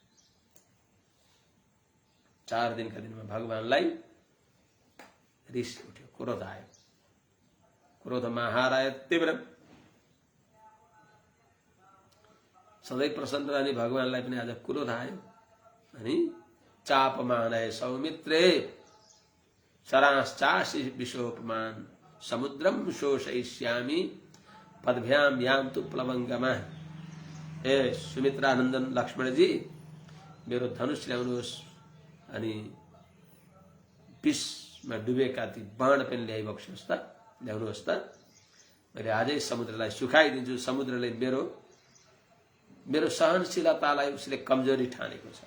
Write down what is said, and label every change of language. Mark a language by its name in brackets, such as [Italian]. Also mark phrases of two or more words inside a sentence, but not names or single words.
[Nepali] 4 दिनका दिनमा भगवानलाई रिस उठ्यो, क्रोध आयो। [Sanskrit] क्रोध महाराय तीव्र। [Nepali] सधैँ प्रसन्न रहने भगवानलाई पनि आज क्रोध आयो अनि [Sanskrit] चापमानय सौमित्रे शराश्चासि विशोपमान समुद्रम शोषयिष्यामि पदभ्याम यान्तु प्लवंगमा। [Nepali] ए सुमित्रानन्दन लक्ष्मण जी, मेरो धनुष ल्याउनुहोस् अनि विषमा डुबेका ती बाण पनि ल्याइबक्स्योस् त, ल्याउनुहोस् त। मैले आजै समुद्रलाई सुखाइदिन्छु, समुद्रले मेरो मेरो सहनशीलतालाई उसले कमजोरी ठानेको छ।